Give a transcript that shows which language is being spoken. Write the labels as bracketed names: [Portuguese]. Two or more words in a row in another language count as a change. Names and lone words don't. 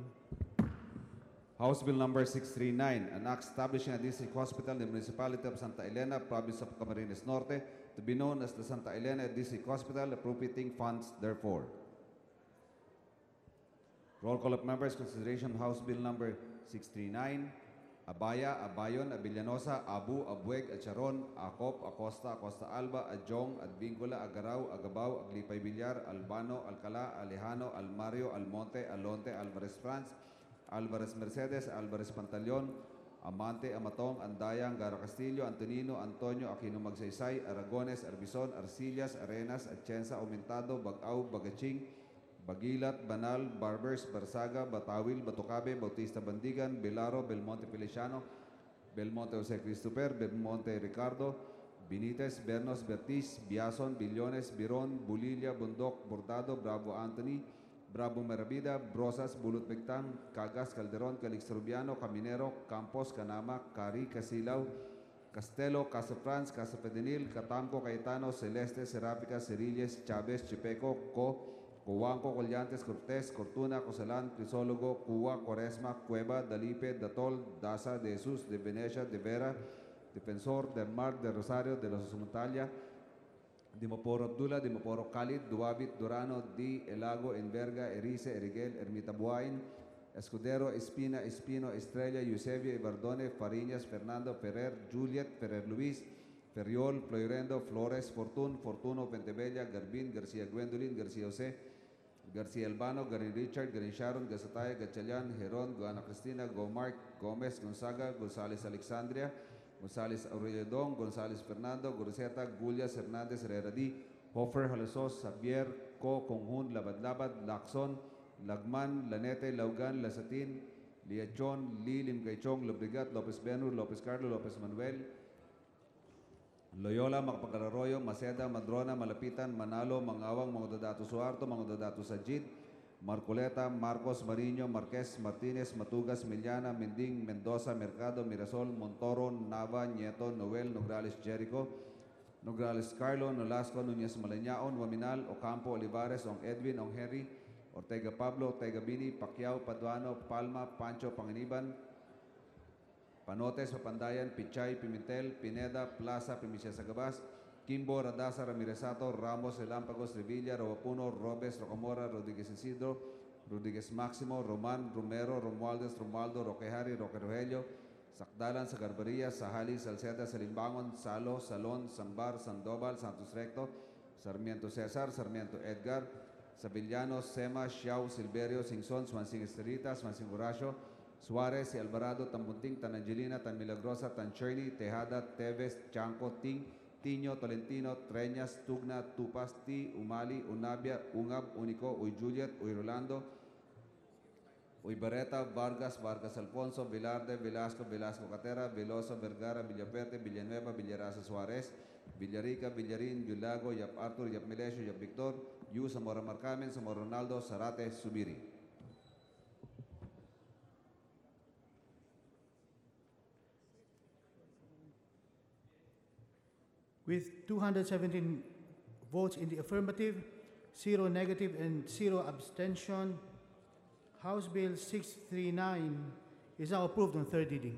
[English] House Bill number 639, an act establishing a district hospital in the municipality of Santa Elena, province of Camarines Norte, to be known as the Santa Elena District Hospital, appropriating funds therefore. Roll call of members, consideration House Bill number 639. Abaya, Abayon, Abellanosa, Abu, Abueg, Acharon, Acop, Acosta, Acosta Alba, Adjong, Advincula, Agaraw, Agabao, Aglipay Villar, Albano, Alcala, Alejano, Almario, Almonte, Alonte, Alvarez Franz, Alvarez Mercedes, Alvarez Pantaleon, Amante, Amatong, Andaya, Angara Castillo, Antonino, Antonio, Aquino Magsaysay, Aragones, Arbizon, Arcillas, Arenas, Atienza, Aumentado, Bagaw, Bagaching, Bagilat, Banal, Barbers, Barsaga, Batawil, Batocabe, Bautista Bandigan, Belaro, Belmonte Feliciano, Belmonte Jose Christopher, Belmonte Ricardo, Benitez, Bernos, Bertiz, Biason, Billones, Biron, Bulilla, Bundok, Bordado, Bravo Anthony, Bravo Merabida, Brosas, Bulot Bigtang, Cagas, Calderon, Calix Rubiano, Caminero, Campos, Canama, Cari, Casilaw, Castelo, Casa Franz, Casa Pedenil, Catamco, Cayetano, Celeste, Seráfica, Cerilles, Chávez, Chipeco, Coanco, Collantes, Cortés, Cortuna, Cosalán, Crisólogo, Cuba, Cuaresma, Cueva, Dalipe, Datol, Daza, de Jesús, de Venecia, de Vera, Defensor, del Mar, de Rosario, de los Montalia, Dimoporo Abdullah, Dimoporo Khalid, Duabit, Durano, Di, Elago, Enverga, Erice, Eriguel, Ermita Buain, Escudero, Espina, Espino, Estrella, Eusebio, Ibardone, Fariñas, Fernando, Ferrer, Juliet, Ferrer Luis, Ferriol, Floirendo, Flores, Fortun, Fortuno, Pentebella, Garbin, García Gwendolyn, García José, García Albano, Garin Richard, Garin Sharon, Gasatay, Gatchalian, Heron, Guana Cristina, Gomark, Gomez, Gonzaga, González Alexandria, González Aurelio Dong, González Fernando, Gurceta, Gullias, Hernández, Herrera D, Hofer, Halasos, Xavier, Co, Conjun, Labad-Labad, Lacson, Lagman, Lanete, Laugan, Lasatin, Liachon, Li, Limcaychong, Lobrigat, Lopez Benur, Lopez Carlo, Lopez Manuel, Loyola, Macapagalaroyo, Maceda, Madrona, Malapitan, Manalo, Mangawang, Mangudadato Suarto, Mangudadato Sajid, Marcoleta, Marcos, Mariño, Marquez, Martinez, Matugas, Miliana, Mending, Mendoza, Mercado, Mirasol, Montoro, Nava, Nieto, Noel, Nograles, Jericho, Nograles, Carlo, Nolasco, Núñez, Maleñaon, Waminal, Ocampo, Olivares, Ong Edwin, Ong Henry, Ortega Pablo, Ortega Bini, Pacquiao, Paduano, Palma, Pancho, Panginiban, Panotes, Papandayan, Pichay, Pimentel, Pineda, Plaza, Primicia Sagabas, Kimbo, Radasa, Ramiresato, Ramos, Relámpagos, Revilla, Robapuno, Robes, Rocamora, Rodríguez Isidro, Rodríguez Máximo, Román, Romero, Romualdez, Romualdo, Roquejari, Roque Rogelio, Sacdalan, Sagarbaria, Sahali, Salceda, Salimbangon, Salo, Salón, Sambar, Sandoval, Santos Recto, Sarmiento César, Sarmiento Edgar, Sabillano, Sema, Xiao, Silverio, Singson, Swansing Esterita, Swansing Horacio, Suarez, Alvarado, Tampunting, Tan Angelina, Tan Milagrosa, Tan Cherny, Tejada, Teves, Chanco, Ting, Tiño, Tolentino, Treñas, Tugna, Tupas, Ti, Umali, Unabia, Ungab, Unico, Uy Juliet, Uy Rolando, Uy Barreta, Vargas, Vargas Alfonso, Velarde, Velasco, Velasco Catera, Veloso, Vergara, Villaperte, Villanueva, Villarasa Suarez, Villarica, Villarin, Yulago, Yap Arthur, Yap Melesio, Yap Victor, Yu, Zamora Marcamen, Zamora Ronaldo, Zarate, Subiri. With 217 votes in the affirmative, 0 negative, and 0 abstention, House Bill 639 is now approved on third reading.